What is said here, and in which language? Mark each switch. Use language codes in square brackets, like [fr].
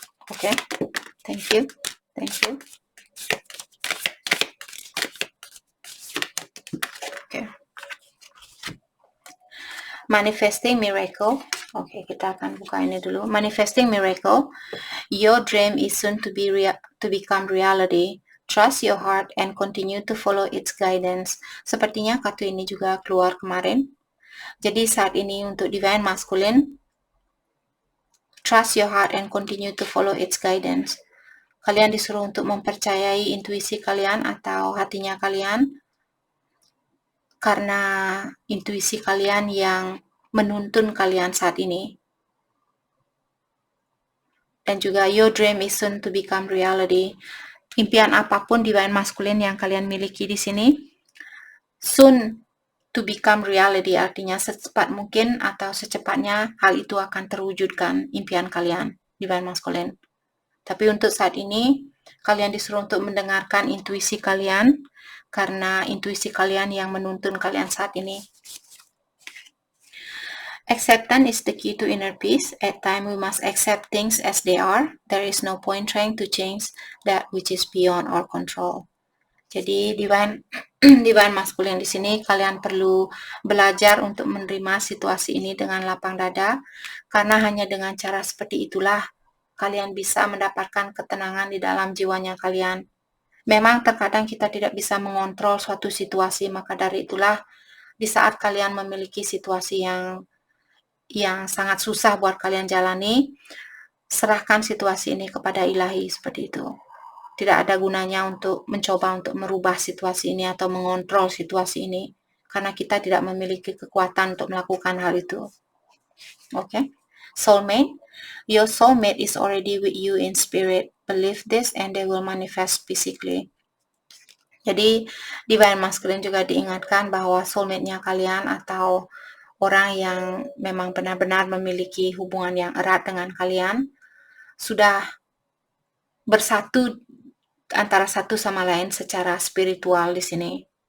[en] Okay. Thank you. Thank you. Okay. Manifesting miracle. [id] Oke, kita akan buka ini dulu. [en] Manifesting miracle. Your dream is soon to become reality. Trust your heart and continue to follow its guidance. [id] Sepertinya kartu ini juga keluar kemarin. Jadi saat ini untuk Divine Masculine, [en] trust your heart and continue to follow its guidance. [id] Kalian disuruh untuk mempercayai intuisi kalian atau hatinya kalian, karena intuisi kalian yang menuntun kalian saat ini. Dan juga [en] your dream is soon to become reality. [id] Impian apapun Divine Masculine yang kalian miliki di sini, [en] soon to become reality, [id] artinya secepat mungkin atau secepatnya hal itu akan terwujudkan, impian kalian, Divine Masculine. Tapi untuk saat ini, kalian disuruh untuk mendengarkan intuisi kalian, karena intuisi kalian yang menuntun kalian saat ini. [en] Acceptance is the key to inner peace. At times we must accept things as they are. There is no point trying to change that which is beyond our control. [id] Jadi Divine Masculine di sini kalian perlu belajar untuk menerima situasi ini dengan lapang dada, karena hanya dengan cara seperti itulah kalian bisa mendapatkan ketenangan di dalam jiwanya kalian. Memang terkadang kita tidak bisa mengontrol suatu situasi, maka dari itulah di saat kalian memiliki situasi yang sangat susah buat kalian jalani, serahkan situasi ini kepada Ilahi, seperti itu. Tidak ada gunanya untuk mencoba untuk merubah situasi ini atau mengontrol situasi ini, karena kita tidak memiliki kekuatan untuk melakukan hal itu. [en] Okay? Soulmate. Your soulmate is already with you in spirit. Believe this and they will manifest physically. [id] Jadi Divine Masculine juga diingatkan bahwa soulmate-nya kalian atau orang yang memang benar-benar memiliki hubungan yang erat dengan kalian sudah bersatu antara satu sama lain secara spiritual di sini.